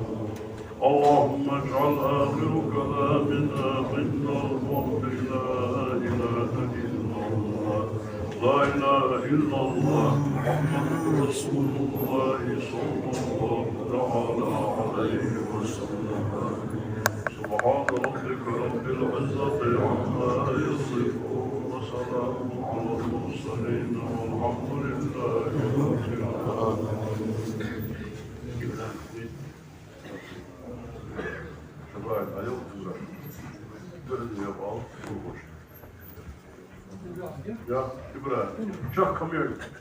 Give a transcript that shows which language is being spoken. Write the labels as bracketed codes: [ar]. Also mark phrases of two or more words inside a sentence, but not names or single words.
[ar] اللهم اجعل آخر كلامنا من القول لا إله إلا الله لا إله إلا الله محمد رسول الله صلى الله تعالى عليه وسلم. سبحان ربك رب العزة عما يصفون وسلام على المرسلين والحمد لله رب العالمين. [tr] Şöyle ayol güzel. Böyle yapalım. Boş. Ya İbrahim, uçak kamyon.